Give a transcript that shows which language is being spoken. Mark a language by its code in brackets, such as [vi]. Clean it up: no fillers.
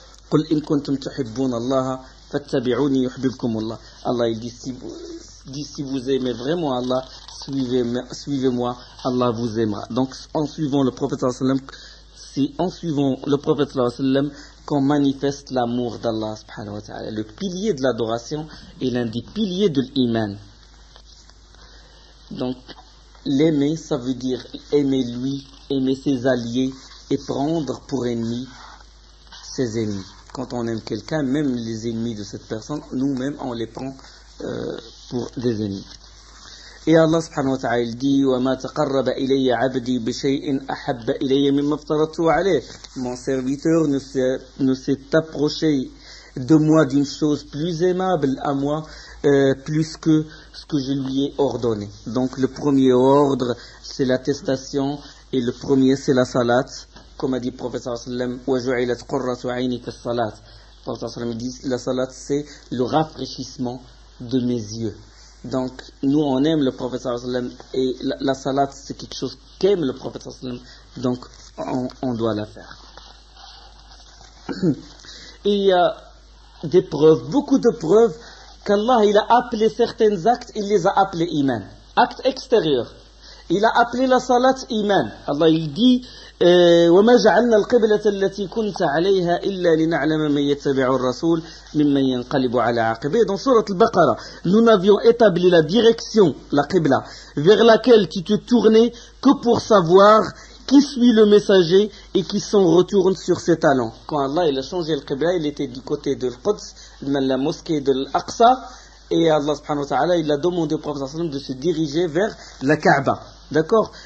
[ar] قل إن كنتم تحبون الله فاتبعوني يحببكم الله. [fr] Allah il dit si vous aimez vraiment Allah, suivez-moi, Allah vous aimera. Donc en suivant le prophète sallallahu alayhi wa sallam, c'est en suivant le prophète sallallahu alayhi wa sallam qu'on manifeste l'amour d'Allah subhanahu wa ta'ala. Le pilier de l'adoration est l'un des piliers de l'iman. Donc l'aimer, ça veut dire aimer lui, aimer ses alliés et prendre pour ennemis ses ennemis. Quand on aime quelqu'un, même les ennemis de cette personne, nous-mêmes, on les prend pour des ennemis. Et Allah subhanahu wa ta'ala dit [ar] وَمَا تَقَرَّبَ إِلَيَّ عَبْدِي بِشَيْءٍ أَحَبَّ إِلَيَّ مِمَّا افْتَرَضْتُ عَلَيْهِ. [fr] Mon serviteur ne s'est approché de moi d'une chose plus aimable à moi, plus que ce que je lui ai ordonné. Donc le premier ordre, c'est l'attestation, et le premier, c'est la salat. Comme a dit le prophète [ar] sallallahu alayhi wa sallam, وَجُعِلَتْ قُرَّةُ عَيْنِي فِي الصَّلَاةِ. [fr] Le prophète sallallahu alayhi wa sallam dit, la salat, c'est le rafraîchissement de mes yeux. Donc, nous, on aime le prophète sallallahu alayhi wa sallam, et la salat, c'est quelque chose qu'aime le prophète sallallahu alayhi wa sallam, donc on doit la faire. Et il y a des preuves, beaucoup de preuves qu'Allah il a appelé certains actes, il les a appelés iman. Actes extérieurs. Il a appelé la salat iman. Allah il dit [ar] وما جعلنا القبلة التي كنت عليها إلا لنعلم من يتبع الرسول ممن ينقلب على عقبيه. [fr] Dans Surat al-Baqarah, nous n'avions établi la direction, la qibla, vers laquelle tu te tournais que pour savoir qui suit le messager et qui s'en retourne sur ses talons. Quand Allah il a changé le qibla, il était du côté de l'Quds, la mosquée de l'Aqsa, et Allah subhanahu wa ta'ala il a demandé au prophète sallam de se diriger vers la Kaaba. D'accord?